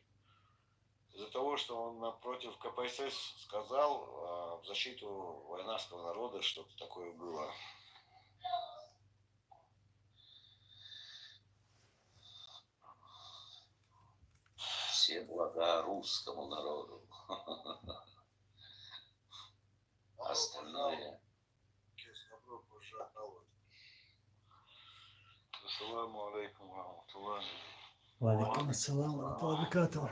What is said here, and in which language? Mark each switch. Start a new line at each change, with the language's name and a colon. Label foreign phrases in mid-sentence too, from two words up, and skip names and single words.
Russian: Из-за того, что он напротив КПСС сказал в защиту войнарского народа, что-то такое было. Все блага русскому народу. Остальное.
Arabic: السلام عليكم ورحمة الله. وعليكم السلام ورحمة الله وبركاته.